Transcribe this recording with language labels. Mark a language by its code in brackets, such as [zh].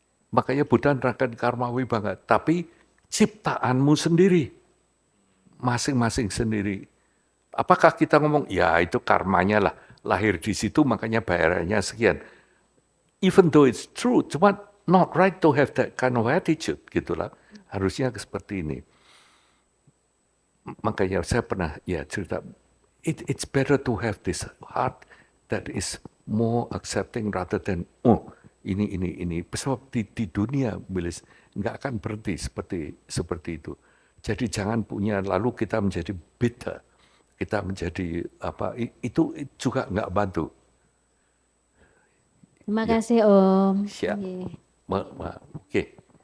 [id] Makanya Buddha nerangkan karma wibanga, tapi ciptaanmu sendiri. Masing-masing sendiri. Apakah kita ngomong, ya itu karmanya lah, lahir di situ makanya bayarannya sekian. [en] Even though it's true, [id] cuma [en] not right to have that kind of attitude, [id] gitulah. Harusnya seperti ini. Makanya saya pernah cerita, [en] it's better to have this heart that is more accepting rather than [id] ini. Sebab di dunia Willis nggak akan berhenti seperti itu. Jadi jangan punya lalu kita menjadi bitter, kita menjadi itu juga nggak bantu. Terima kasih Om. Siap. Iya. Oke.